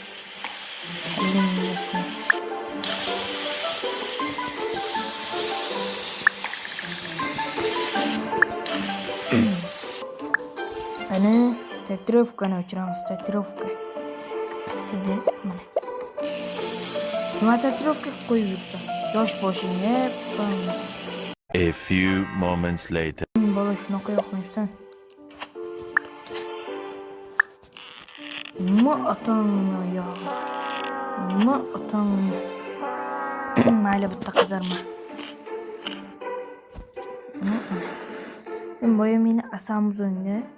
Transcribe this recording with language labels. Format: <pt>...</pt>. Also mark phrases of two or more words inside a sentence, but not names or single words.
<uz>Ana tatuirovkani o'chiramiz, tatuirovka. Seni mana. Nima tatuirovka qo'yib yuribsan? Yosh boshingga.</uz> <en>A few moments later.</en> <uz>Bola shunaqa yoqmaysan. Nima otangni yo? Nima otangni? Mayli bitta qizarma. Sen boya meni asamiz o'ngda.</uz>